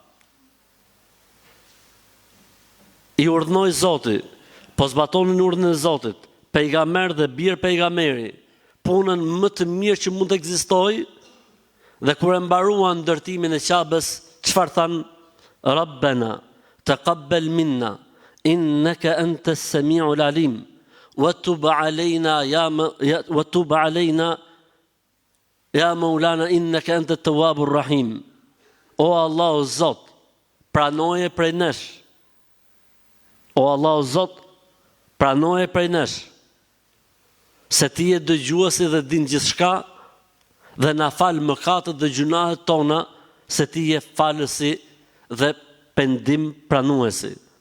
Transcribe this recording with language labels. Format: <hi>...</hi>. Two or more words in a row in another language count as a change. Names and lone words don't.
<sq>I urdhnoi Zoti, po zbatonin urdhën e Zotit, pejgamber dhe bir pejgamberi, punën më të mirë që mund të ekzistojë, dhe kur e mbaruan ndërtimin e Qabes, çfarë thanë?</sq> <ar>ربنا تقبل منا إنك أنت السميع العليم وتب علينا يا مولانا إنك أنت التواب الرحيم.</ar> <sq>O Allah o Zot, pranoje prej nesh. O Allah o Zot, pranoje prej nesh, se ti je dëgjuesi dhe din gjithçka, dhe na fal mëkatet dhe gjunahet tona, se ti je falësi dhe pendim pranuesi.</sq>